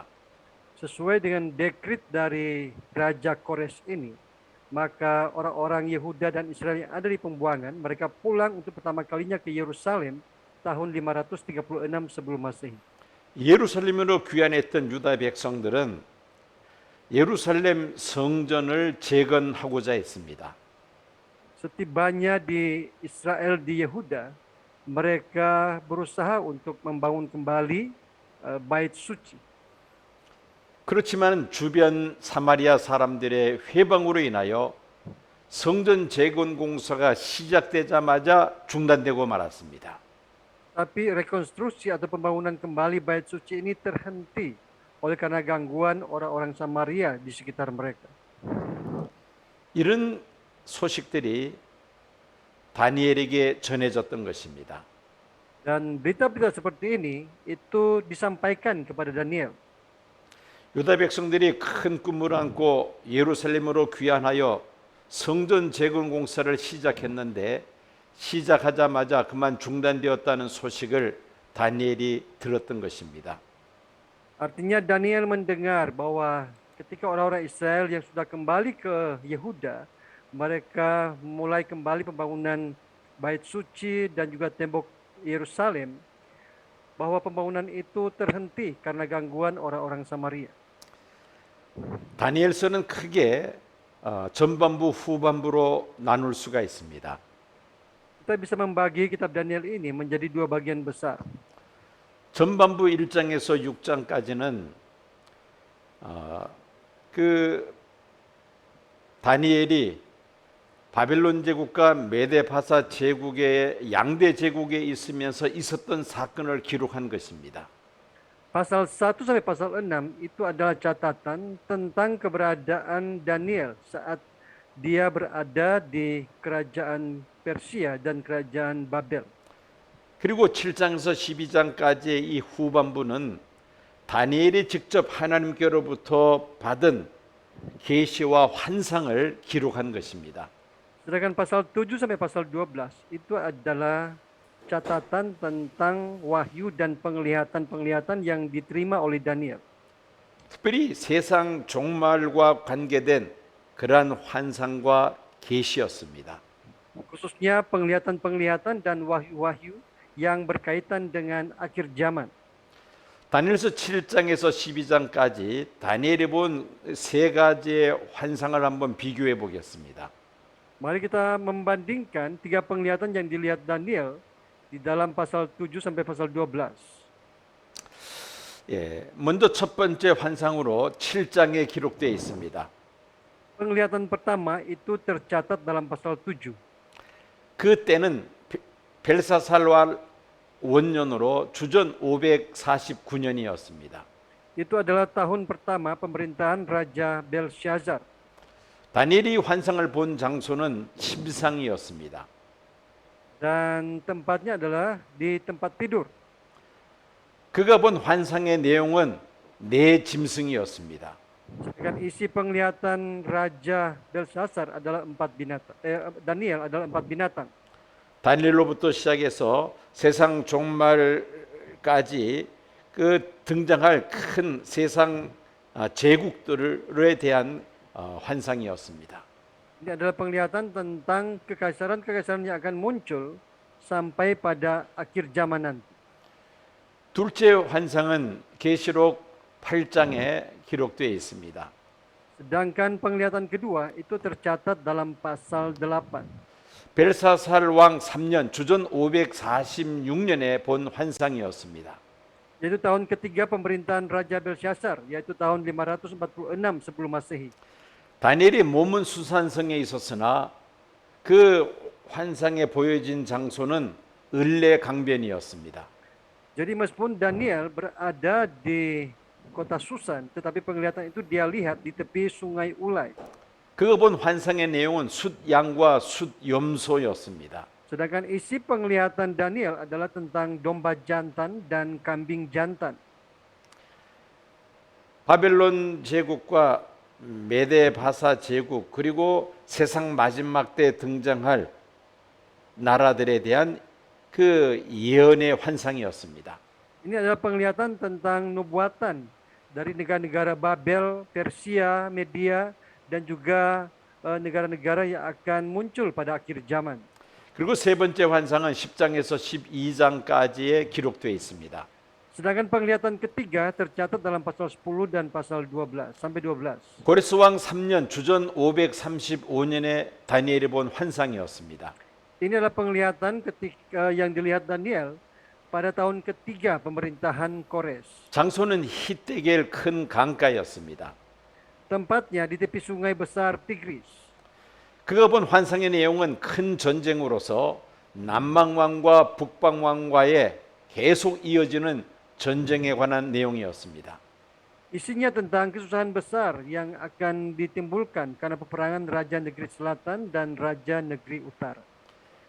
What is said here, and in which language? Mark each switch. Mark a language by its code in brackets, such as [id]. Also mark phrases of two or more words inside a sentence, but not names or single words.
[id] Sesuai dengan dekret dari Raja Kores ini, maka orang-orang Yehuda dan Israel yang ada di pembuangan, mereka pulang untuk pertama kalinya ke Yerusalem tahun 536 sebelum Masehi. [ko] 예루살렘으로 귀환했던 유다 백성들은 예루살렘 성전을 재건하고자 했습니다. [id] Setibanya di Israel di Yehuda, mereka berusaha untuk membangun kembali bait suci. [ko] 그렇지만 주변 사마리아 사람들의 회방으로 인하여 성전 재건 공사가 시작되자마자 중단되고 말았습니다. [id] Tapi rekonstruksi atau pembangunan kembali bait suci ini terhenti oleh karena gangguan orang-orang Samaria di sekitar mereka. [ko] 이런 소식들이 다니엘에게 전해졌던 것입니다. [id] Dan berita-berita seperti ini itu disampaikan kepada Daniel. [ko] 유다 백성들이 큰 꿈을 안고 예루살렘으로 귀환하여 성전 재건 공사를 시작했는데 시작하자마자 그만 중단되었다는 소식을 다니엘이 들었던 것입니다. [id] Artinya Daniel mendengar bahwa ketika orang-orang Israel yang sudah kembali ke Yehuda, mereka mulai kembali pembangunan bait suci dan juga tembok Yerusalem, bahwa pembangunan itu terhenti karena gangguan orang-orang Samaria. [ko] 다니엘서는 크게 전반부 후반부로 나눌 수가 있습니다. [id] Kita bisa membagi kitab Daniel ini menjadi dua bagian besar. [ko] 전반부 1장에서 6장까지는 그 다니엘이 바벨론 제국과 메데파사 제국의 양대 제국에 있으면서 있었던 사건을 기록한 것입니다. [id] Pasal 1 sampai pasal 6 itu adalah catatan tentang keberadaan Daniel saat dia berada di kerajaan Persia dan kerajaan Babel. [ko] 그리고 7장에서 12장까지의 이 후반부는 다니엘이 직접 하나님께로부터 받은 계시와 환상을 기록한 것입니다. [id] Sedangkan pasal 7 sampai pasal 12 itu adalah catatan tentang wahyu dan penglihatan-penglihatan yang diterima oleh Daniel. [ko] 특별히 세상 종말과 관계된 그러한 환상과 계시였습니다. [id] Khususnya penglihatan-penglihatan dan wahyu-wahyu yang berkaitan dengan akhir zaman. [ko] 다니엘서 7장에서 12장까지 다니엘이 본 세 가지의 환상을 한번 비교해 보겠습니다. [id] Mari kita membandingkan tiga penglihatan yang dilihat Daniel di dalam pasal 7 sampai pasal 12. [ko] 먼저 첫 번째 환상으로 7장에 기록되어 있습니다. [id] Penglihatan pertama itu tercatat dalam pasal 7. [ko] 그때는 벨사살왈 원년으로 주전 549년이었습니다. [id] Itu adalah tahun pertama pemerintahan Raja Belshazzar. [ko] 다니엘이 환상을 본 장소는 침상이었습니다. [id] Dan tempatnya adalah di tempat tidur. [ko] 그가 본 환상의 내용은 네 짐승이었습니다. [id] Sedangkan isi penglihatan Raja Belshazzar adalah Daniel adalah 4 binatang. [ko] 다니엘로부터 시작해서 세상 종말까지 그 등장할 큰 세상 제국들에 대한 환상이었습니다. [id] Ini adalah penglihatan tentang kekaisaran-kekaisaran yang akan muncul sampai pada akhir zaman nanti. [ko] 둘째 환상은 계시록 8장에 기록되어 있습니다. [id] Sedangkan penglihatan kedua itu tercatat dalam pasal 8. [ko] 벨사살 왕 3년 주전 546년에 본 환상이었습니다. [id] Yaitu tahun ketiga pemerintahan Raja Belshazzar, yaitu tahun 546 sebelum Masehi. [ko] 다니엘이 몸은 수산성에 있었으나 그 환상에 보여진 장소는 을레 강변이었습니다. [id] Jadi meskipun Daniel berada di kota Susan, tetapi penglihatan itu dia lihat di tepi sungai Ulai. [ko] 그가 본 환상의 내용은 숫 양과 숫 염소였습니다. [id] Sedangkan isi penglihatan Daniel adalah tentang domba jantan dan kambing jantan. [ko] 바벨론 제국과 메데바사 제국 그리고 세상 마지막 때 등장할 나라들에 대한 그 예언의 환상이었습니다. [id] Ini adalah penglihatan tentang nubuatan dari negara-negara Babel, Persia, Media, dan juga negara-negara yang akan muncul pada akhir zaman. [ko] 그리고 세 번째 환상은 10장에서 12장까지에 기록되어 있습니다. [id] Sedangkan penglihatan ketiga tercatat dalam pasal 10 dan pasal 12 sampai 12. [ko] 고레스 왕 3년 주전 535년에 다니엘이 본 환상이었습니다. [id] Ini adalah penglihatan ketika yang dilihat Daniel pada tahun ketiga pemerintahan Kores. [ko] 장소는 히데겔 큰 강가였습니다. [id] Tempatnya di tepi sungai besar Tigris. [ko] 그가 본 환상의 내용은 큰 전쟁으로서 남방왕과 북방왕과의 계속 이어지는 전쟁에 관한 내용이었습니다. [id] Isinya tentang kesusahan besar yang akan ditimbulkan karena peperangan Raja Negeri Selatan dan Raja Negeri Utara.